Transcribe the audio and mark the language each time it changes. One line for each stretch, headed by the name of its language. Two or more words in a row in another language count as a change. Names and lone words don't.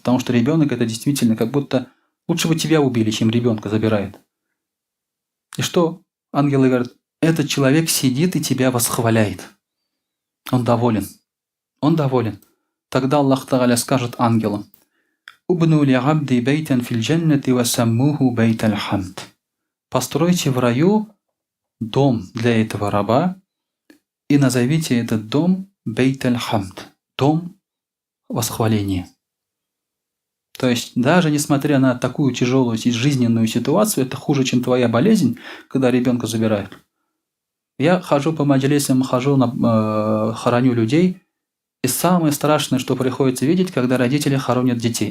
Russian: Потому что ребенок — это действительно как будто лучше бы тебя убили, чем ребенка забирает. И что ангелы говорят? Этот человек сидит и тебя восхваляет. Он доволен. Он доволен. Тогда Аллах Тааля скажет ангелам:
Arabic: «ابنوا لعبدي بيتا في الجنة وسموه بيت الحمد».
Russian: Постройте в раю дом для этого раба и назовите этот дом
Arabic: بيت الحمد,
Russian: дом восхваления. То есть даже несмотря на такую тяжелую жизненную ситуацию, это хуже, чем твоя болезнь, когда ребенка забирают. Я хожу по маджлисам, хороню людей, и самое страшное, что приходится видеть, когда родители хоронят детей.